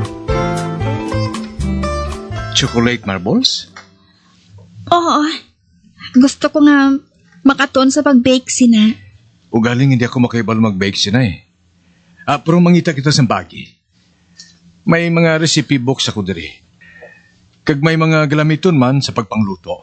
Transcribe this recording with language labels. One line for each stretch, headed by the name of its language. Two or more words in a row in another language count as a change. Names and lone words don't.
English: Chocolate marbles?
Hiligaynon: Oo. Gusto ko nga makaton sa pag-bake sina. Ugaling
Filipino: hindi ako
Hiligaynon: makaibalo mag-bake sinay. Pero mangita kita sa bagi. May mga
English: recipe books
Hiligaynon: ako diri. Kag may mga galamiton man sa pagpangluto.